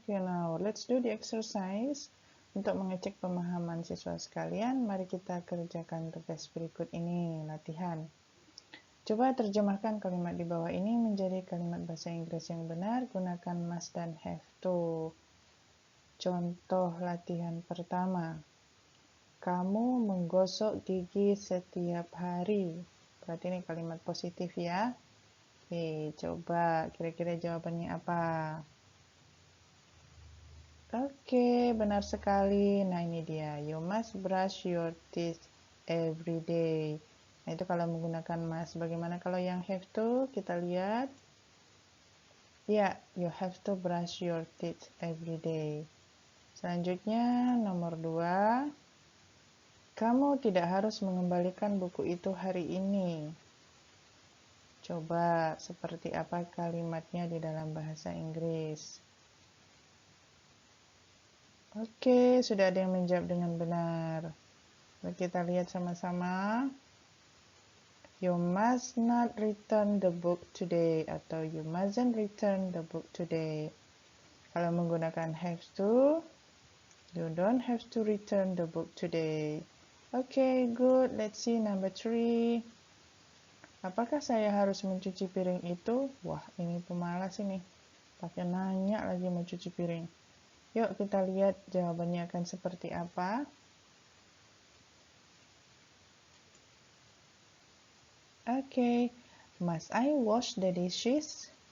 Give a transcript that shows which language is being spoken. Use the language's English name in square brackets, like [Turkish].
[English] Okay, now let's do the exercise. [Indonesian] Untuk mengecek pemahaman siswa sekalian, mari kita kerjakan tugas berikut ini, latihan. Coba terjemahkan kalimat di bawah ini menjadi kalimat bahasa Inggris yang benar, gunakan must dan have to. Contoh latihan pertama. Kamu menggosok gigi setiap hari. Berarti ini kalimat positif ya. Oke, coba kira-kira jawabannya apa? Oke, benar sekali. Nah, ini dia. [English] You must brush your teeth every day. [Indonesian] Nah, itu kalau menggunakan must. Bagaimana kalau yang have to? Kita lihat. Ya, [English] you have to brush your teeth every day. [Indonesian] Selanjutnya, nomor 2. Kamu tidak harus mengembalikan buku itu hari ini. Coba seperti apa kalimatnya di dalam bahasa Inggris. Oke, sudah ada yang menjawab dengan benar. Mari kita lihat sama-sama. [English] You must not return the book today [Indonesian] atau [English] you mustn't return the book today. [Indonesian] Kalau menggunakan [English] have to, you don't have to return the book today. Okay, good. Let's see number 3. [Indonesian] Apakah saya harus mencuci piring itu? Wah, ini pemalas ini. Pakai nanya lagi mau cuci piring. Yuk kita lihat jawabannya akan seperti apa. [English] Okay, must I wash the dishes?